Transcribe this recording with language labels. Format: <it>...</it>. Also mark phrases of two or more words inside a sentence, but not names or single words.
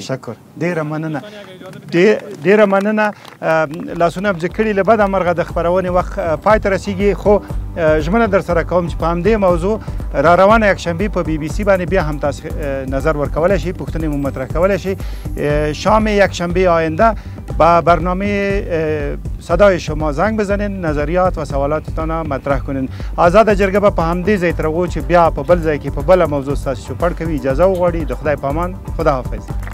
<ps>تشکر، ډېره مننه. ډېره مننه. لاسونه هم کړي له بده مرغه د خپرونې وخت پای ته رسیږي، خو ژمنه در سره کوم چې په همدې موضوع را روانه یکشنبه په بی بی سی باندې بیا هم تاسو نظر ورکولی شئ، پوښتنې مو مطرح کولی شئ.</ps> <fa>شام یکشنبه آینده با برنامه صدای شما زنگ بزنین، نظریات و سوالاتتان مطرح کنین.</fa> <ps>آزاد جرګه به په همدې ځای تر هغو چې بیا په بل ځای کې په بله موضوع ستاسو چوپړ کوي اجازه وغواړي. د خدای په امان،</ps> <fa>خداحافظ.</fa>